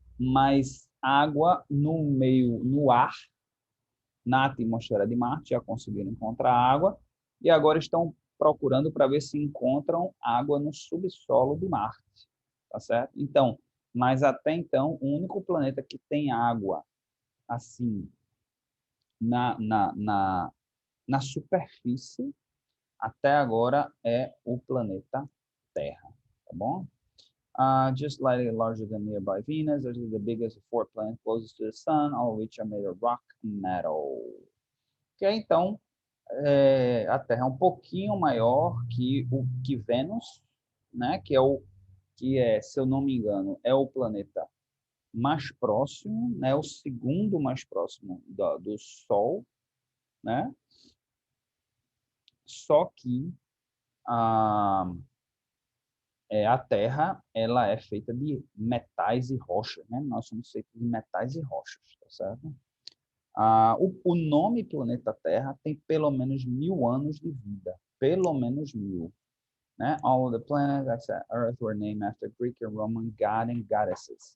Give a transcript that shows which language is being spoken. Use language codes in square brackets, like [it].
[pt] Mas água no meio, no ar, na atmosfera de Marte, já conseguiram encontrar água e agora estão procurando para ver se encontram água no subsolo de Marte, tá certo? Então, mas até então, o único planeta que tem água assim na, na, na, na superfície até agora é o planeta Terra, tá bom? [en] Just slightly larger than nearby Venus, this is the biggest of four planets closest to the Sun, all of which are made of rock and metal. [pt] Que então a Terra é um pouquinho maior que Vênus, né? Se eu não me engano, é o planeta mais próximo, né? O segundo mais próximo do Sol, né? Só que a, a Terra ela é feita de metais e rochas, né? Nós somos feitos de metais e rochas, tá certo? O nome planeta Terra tem pelo menos 1.000 anos de vida, pelo menos 1.000. Né? [en] All the planets except Earth were named after Greek and Roman god and goddesses.